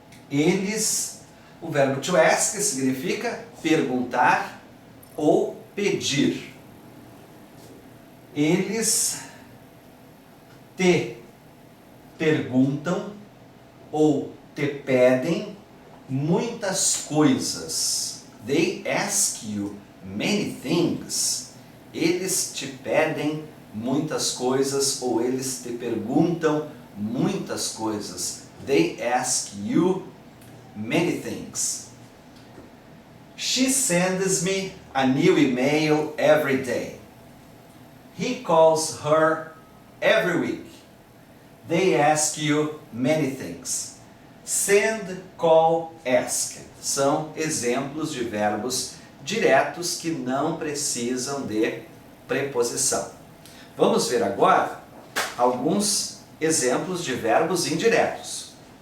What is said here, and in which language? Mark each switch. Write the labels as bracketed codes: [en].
[pt] Eles, o verbo to ask significa perguntar ou pedir. Eles te perguntam ou te pedem muitas coisas. [en] They ask you many things. [pt] Eles te pedem muitas coisas ou eles te perguntam muitas coisas. [en] They ask you many things. She sends me a new email every day. He calls her every week. They ask you many things. Send, call, ask. [pt] São exemplos de verbos diretos que não precisam de preposição. Vamos ver agora alguns exemplos de verbos indiretos.